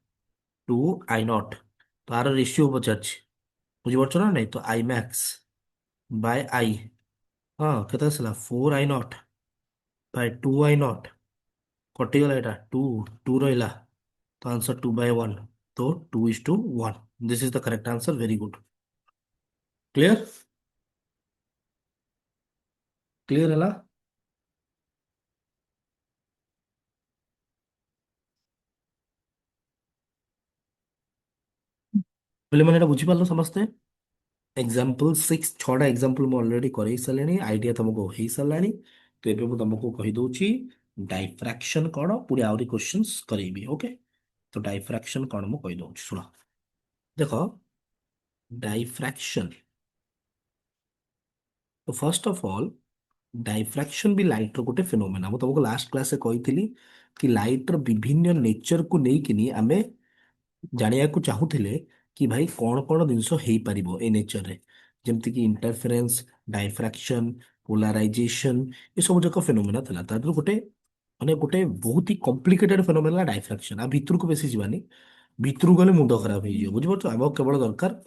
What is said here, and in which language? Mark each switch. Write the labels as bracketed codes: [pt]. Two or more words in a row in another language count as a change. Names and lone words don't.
[or] 2I0 ତାର ରେସିଓ ପଚାରିଛି ବୁଝିପାରୁଛ ନା ନାଇଁ ତ I max ବାଇ I ହଁ କେତେ ଆସିଲା 4I0 ବାଇ 2I0 କଟିଗଲା ଏଟା 2 ରହିଲା ତ ଆନ୍ସର 2/1 ତ 2:1 [en] this is the correct answer very good clear [or] କ୍ଲିୟର ହେଲା ବୋଲେ ମାନେ ଏଟା ବୁଝିପାରିଲ ସମସ୍ତେ एग्जाम्पल 6 छटा एग्जाम्पल ମୁଁ ଅଲରେଡି କରେଇ ସାରିଲିଣି ଆଇଡିଆ ତମକୁ ହେଇ ସାରିଲାଣି ତ ଏବେ ମୁଁ ତମକୁ କହିଦଉଛି ଡାଇଫ୍ରାକ୍ସନ କଣ ପୁଣି ଆହୁରି କ୍ୱେଶ୍ଚନ୍ସ କରେଇବି ଓକେ ତ ଡାଇଫ୍ରାକ୍ସନ କଣ ମୁଁ କହିଦଉଛି ଶୁଣ ଦେଖ ଡାଇଫ୍ରାକ୍ସନ ତ [en] first of all [or] ଡାଇଫ୍ରାକ୍ସନ ବି ଲାଇଟର ଗୋଟେ ଫିନୋମେନା ମୁଁ ତମକୁ ଲାଷ୍ଟ କ୍ଲାସରେ କହିଥିଲି କି ଲାଇଟର ବିଭିନ୍ନ ନେଚରକୁ ନେଇକିନି ଆମେ ଜାଣିବାକୁ ଚାହୁଁଥିଲେ କି ଭାଇ କଣ କଣ ଜିନିଷ ହେଇପାରିବ ଏ ନେଚରରେ ଯେମିତିକି [en] interference diffraction polarization [or] ଏସବୁ ଯାକ ଫେନୋମେନା ଥିଲା ତା ଦେହରୁ ଗୋଟେ ମାନେ ଗୋଟେ ବହୁତ ହି [en] complicated phenomena [or] ହେଲା ଡାଇଫ୍ରାକ୍ସନ ଆଉ ଭିତରକୁ ବେଶୀ ଯିବାନି ଭିତରକୁ ଗଲେ ମୁଣ୍ଡ ଖରାପ ହେଇଯିବ ବୁଝିପାରୁଛ ଆମକୁ କେବଳ ଦରକାର